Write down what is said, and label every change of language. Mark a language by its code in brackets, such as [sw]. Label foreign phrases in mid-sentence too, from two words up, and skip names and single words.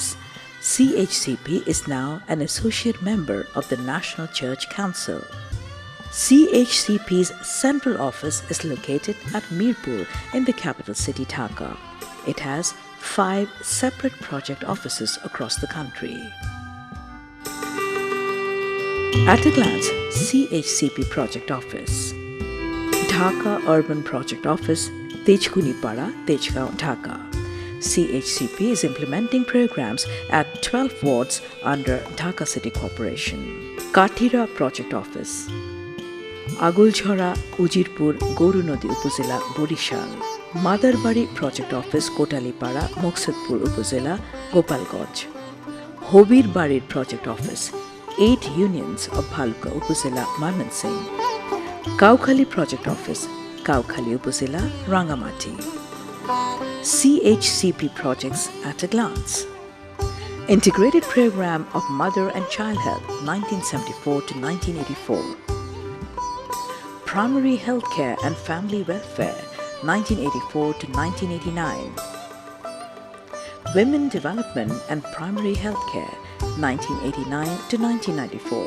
[en] CHCP is now an associate member of the National Church Council. CHCP's central office is located at Mirpur in the capital city Dhaka. It has 5 separate project offices across the country. At a glance, CHCP Project Office. Dhaka Urban Project Office, Tejkunipara, Tejgaon, Dhaka. CHCP is implementing programs at 12 wards under Dhaka City Corporation. Kathira Project Office. Agulchhora, Ujirpur, Gorunodi Upazila, Borishal. Madarbari Project Office, Kotalipara, Moksudpur Upazila, Gopalganj. Hobir Barir Project Office, 8 unions of Bhaluka Upazila, Mymensingh. Kaukhali Project Office, Kaukhali Upazila, Rangamati. CHCP projects at a glance. Integrated Program of Mother and Child Health 1974 to 1984. Primary Healthcare and Family Welfare 1984 to 1989. Women Development and Primary Healthcare 1989 to 1994.